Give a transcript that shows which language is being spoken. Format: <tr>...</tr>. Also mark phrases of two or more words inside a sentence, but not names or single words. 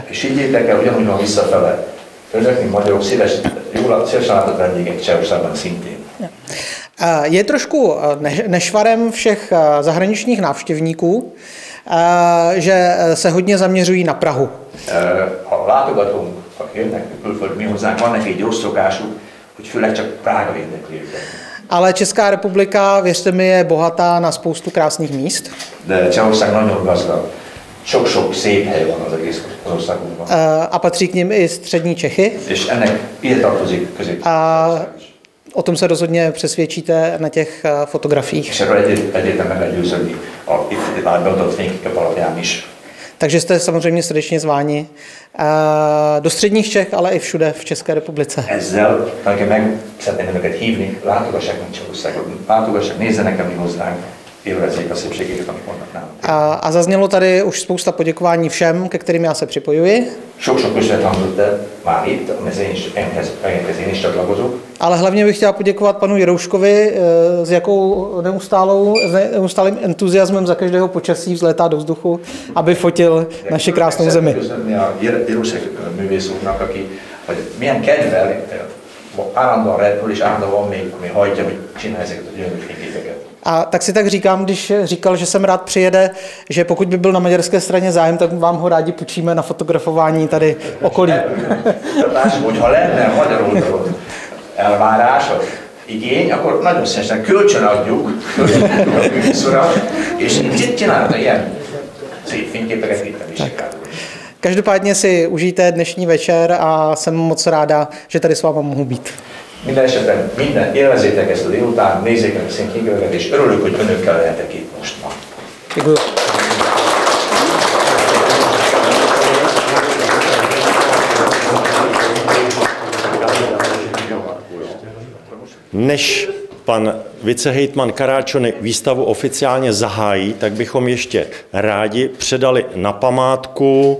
<hu>És higgyétek el, ugyanúgy van visszafele. Önök, mint magyarok, szívesen látott vendégek Csehországban szintén.</hu> <cs>Je trošku nešvarem všech zahraničních návštěvníků, že se hodně zaměřují na Prahu.</cs> <hu>A látogatók, akik jönnek külföldről mi hozzánk, van neki egy rossz szokásuk, hogy főleg csak Prága érdekli őket.</hu> <cs>Ale Česká republika, věřte mi, je bohatá na spoustu krásných míst.</cs> <hu>De Csehország nagyon gazdag. Sok-sok szép hely van az egész országunkban.</hu> <cs>A patří k nim i střední Čechy.</cs> <hu>És ennek ide tartozik Közép-Magyarország is.</hu> <cs>O tom se rozhodně přesvědčíte na těch fotografiích.</cs> <hu>És erről egyértelműen meg lehet győződni itt beadott fényképek alapján is.</hu> <cs>Takže jste samozřejmě srdečně zváni do středních Čech, ale i všude v České republice.</cs> <hu>Ezzel meg szeretném önöket hívni, látogassák meg Csehországot, látogassák, nézzenek el mi hozzánk, élvezzék a szépségeket, amik vannak nálunk.</hu> <cs>A zaznělo tady už spousta poděkování všem, ke kterým já se připojuji.</cs> <hu>Sok-sok köszönet hangzott el már itt, amihez én is csatlakozok.</hu> <cs>Ale hlavně bych chtěla poděkovat panu Jirouškovi, s jakou neustálým entuziasmem za každého počasí vzlétá do vzduchu, aby fotil naši krásnou zemi.</cs> <hu>Köszönni a Jiroušek művész úrnak, aki milyen kedvel, állandóan repül és állandóan van még, ami hajtja, hogy csinálja ezeket a gyönyörű fényképeket.</hu> <cs>A tak si tak říkám, když říkal, že sem rád přijede, že pokud by byl na maďarské straně zájem, tak vám ho rádi půjčíme na fotografování tady okolí.</cs> <hu>Hogyha lenne magyar oldalon elvárás, igény, akkor nagyon szívesen kölcsönadjuk a művészura, és csinálna ilyen szép fényképeket itt a Visegrádon.</hu> <cs>Každopádně si užijte dnešní večer a jsem moc ráda, že tady s váma mohu být.</cs> <hu>Minden esetben élvezzétek ezt a délután, nézzék meg a színképeket, és örülök, hogy önökkel lehetek itt most ma.</hu> <cs>Děkuji. Než pan vicehejtman Karáčony výstavu oficiálně zahájí, tak bychom ještě rádi předali na památku</cs>